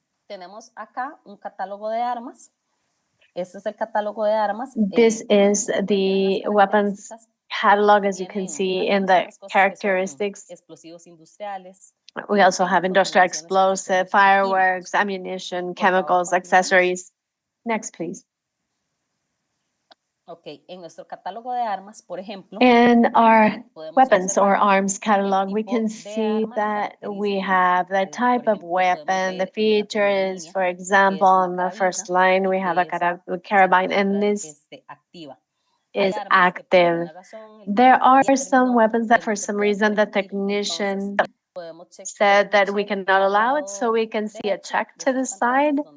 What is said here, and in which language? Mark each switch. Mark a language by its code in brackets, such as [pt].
[es] Tenemos acá un catálogo de armas. Este es el catálogo de armas. [en] This is the weapons catalog, as you can see in the characteristics. [es] Explosivos industriales. [en] We also have industrial explosive, fireworks, ammunition, chemicals, accessories. Next, please. [es] Okay, en nuestro catálogo de armas, por ejemplo, [en] in our weapons or arms catalog, we can see that we have the type of weapon, the features. For example, on the first line, we have a carabine, and this is active. There are some weapons that for some reason the technician said that we cannot allow it, so we can see a check to the side.